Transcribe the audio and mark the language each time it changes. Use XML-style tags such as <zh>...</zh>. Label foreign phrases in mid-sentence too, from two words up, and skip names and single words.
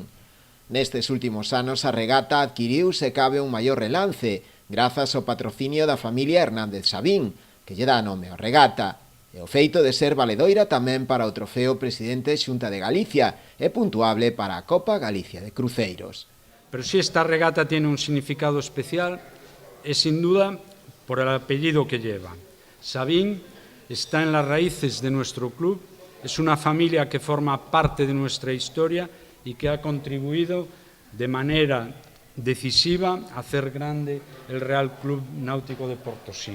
<gl>Nestes últimos anos, a regata adquiriu, se cabe, un maior relance, grazas ao patrocinio da familia Hernández Sabín, que lle dá nome á regata, e o feito de ser valedoira tamén para o trofeo Presidente Xunta de Galicia e puntuable para a Copa Galicia de Cruceiros.</gl> <es>Pero si esta regata tiene un significado especial, es sin duda por el apellido que lleva. Sabín está en las raíces de nuestro club, es una familia que forma parte de nuestra historia y que ha contribuido de manera decisiva a hacer grande el Real Club Náutico de Portosín.</es>